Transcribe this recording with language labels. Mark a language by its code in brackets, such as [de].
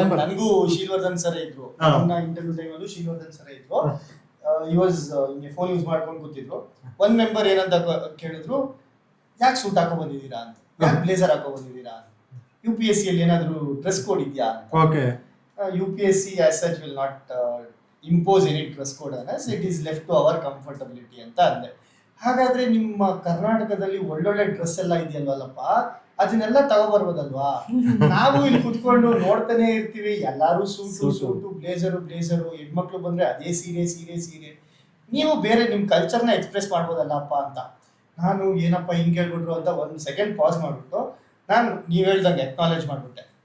[kn] ನನಗೂ ಶೀಲ್ವರ್ಧನ್ ಸರ್ ಇದ್ರು, ನನ್ನ ಇಂಟರ್ವ್ಯೂ ಟೈಮಲ್ಲೂ ಶೀಲ್ವರ್ಧನ್ ಸರ್ ಇದ್ರು. ಈ ವಾಸ್ ಹಿಂಗೆ ಫೋನ್ ಯೂಸ್ ಮಾಡ್ಕೊಂಡು ಕೂತಿದ್ರು. ಒಂದ್ ಮೆಂಬರ್ ಏನಂತ ಕೇಳಿದ್ರು, ಯಾಕೆ ಸೂಟ್ ಹಾಕೋ ಬಂದಿದ್ದೀರಾ ಅಂತ, ಯಾಕೆ ಬ್ಲೇಸರ್ ಹಾಕೋ ಬಂದಿದ್ದೀರಾ ಅಂತ, UPSC ಅಲ್ಲಿ ಏನಾದ್ರು ಡ್ರೆಸ್ ಕೋಡ್ ಇದೆಯಾ ಅಂತ. [en] okay, UPSC as such will not impose any dress code on us, it is left to our comfortability [kn] ಅಂತ ಅಂದೆ. ಹಾಗಾದ್ರೆ ನಿಮ್ಮ ಕರ್ನಾಟಕದಲ್ಲಿ ಒಳ್ಳೊಳ್ಳೆ ಡ್ರೆಸ್ ಎಲ್ಲ ಇದೆಯಲ್ವಲ್ಲಪ್ಪ, ಅದನ್ನೆಲ್ಲ ತಗೋಬರ್ಬೋದಲ್ವಾ? ನಾವು ಇಲ್ಲಿ ಕುತ್ಕೊಂಡು ನೋಡ್ತಾನೆ ಇರ್ತೀವಿ, ಎಲ್ಲಾರು ಸೂಟು ಬ್ಲೇಸರು, ಹೆಣ್ಮಕ್ಳು ಬಂದ್ರೆ ಅದೇ ಸೀರೆ. ನೀವು ಬೇರೆ ನಿಮ್ ಕಲ್ಚರ್ನ ಎಕ್ಸ್ಪ್ರೆಸ್ ಮಾಡ್ಬೋದಲ್ಲಪ್ಪ ಅಂತ. ನಾನು ಏನಪ್ಪ ಹಿಂಗೆ ಹೇಳ್ಬಿಟ್ರು ಅಂತ ಒಂದು ಸೆಕೆಂಡ್ ಪಾಸ್ ಮಾಡ್ಬಿಟ್ಟು ನೀವ್ ಹೇಳ್ದಂಗೆ ಅಕ್ನಾಲೇಜ್ ಮಾಡ್ಬಿಟ್ಟೆ.